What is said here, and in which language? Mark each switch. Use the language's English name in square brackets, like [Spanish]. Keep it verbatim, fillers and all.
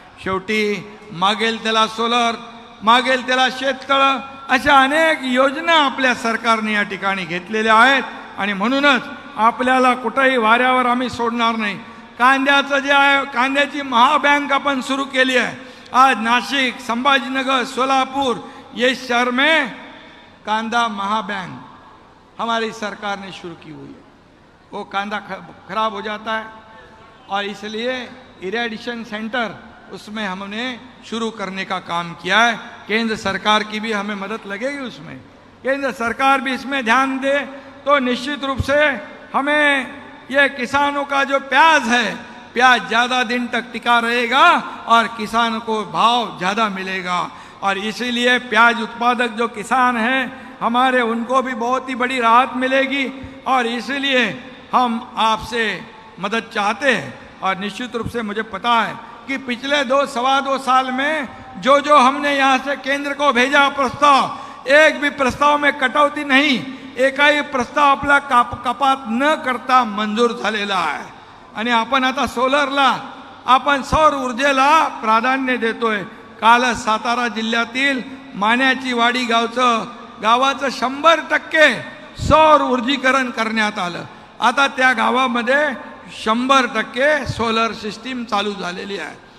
[Marathi] शेवटी मागेल त्याला सोलर, मागेल त्याला शेततळं, अशा अनेक योजना आपल्या सरकारने या ठिकाणी घेतलेल्या आहेत. आणि म्हणूनच आपल्याला कुठंही वाऱ्यावर आम्ही सोडणार नाही. कांद्याचं जे आहे, कांद्याची महाबँक आपण सुरू केली आहे. [Hindi] आज नाशिक, संभाजीनगर, सोलापुर ये शहर में कांदा महाबँक हमारी सरकार ने शुरू की हुई है. वो कांदा खराब हो जाता है और इसलिए इरेडिशन सेंटर उसमें हमने शुरू करने का काम किया है. केंद्र सरकार की भी हमें मदद लगेगी उसमें. केंद्र सरकार भी इसमें ध्यान दे तो निश्चित रूप से हमें ये किसानों का जो प्याज है, प्याज ज़्यादा दिन तक टिका रहेगा और किसानों को भाव ज़्यादा मिलेगा. और इसीलिए प्याज उत्पादक जो किसान हैं हमारे, उनको भी बहुत ही बड़ी राहत मिलेगी. और इसीलिए हम आपसे मदद चाहते हैं. और निश्चित रूप से मुझे पता है कि पिछले दो सवा दो साल में जो जो हमने यहाँ से केंद्र को भेजा प्रस्ताव, एक भी प्रस्ताव में कटौती नहीं, [Marathi] एकाही प्रस्ताव आपला काप कपात न करता मंजूर झालेला आहे. आणि आपण आता सोलरला, आपण सौर ऊर्जेला प्राधान्य देतोय. काल सातारा जिल्ह्यातील मान्याची वाडी गावचं गावाचं शंभर टक्के सौर ऊर्जीकरण करण्यात आलं. आता त्या गावामध्ये शंभर टक्के सोलर सिस्टीम चालू झालेली आहे.